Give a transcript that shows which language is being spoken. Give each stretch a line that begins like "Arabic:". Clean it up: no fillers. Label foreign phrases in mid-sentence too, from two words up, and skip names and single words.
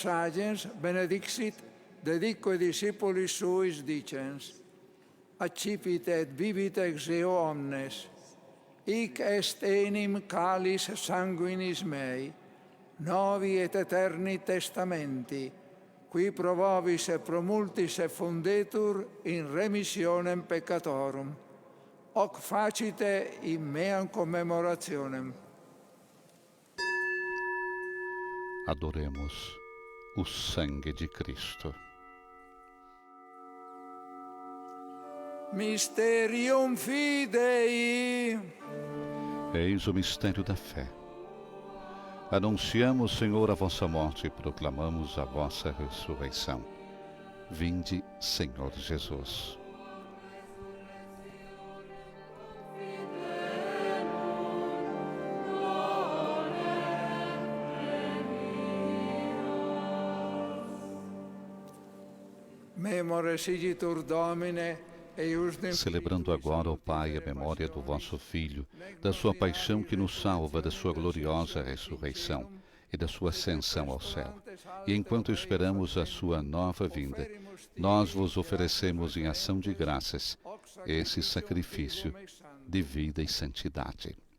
Latin: agens benedixit, dedique discipulis suis dicens, accipit et vivit ex eo omnes, hic est enim calis sanguinis mei, novi et eterni testamenti, qui pro vobis et pro multis effundetur in remissionem peccatorum. Hoc facite in meam commemorationem.
Portuguese: Adoremos o sangue de Cristo.
Latin: Mysterium Fidei.
Portuguese: Eis o mistério da fé. Anunciamos, Senhor, a vossa morte e proclamamos a vossa ressurreição. Vinde, Senhor Jesus.
Latin: Memore sigitur Domine.
Portuguese: Celebrando agora, ó Pai, a memória do vosso Filho, da sua paixão que nos salva, da sua gloriosa ressurreição e da sua ascensão ao céu. E enquanto esperamos a sua nova vinda, nós vos oferecemos em ação de graças esse sacrifício de vida e santidade.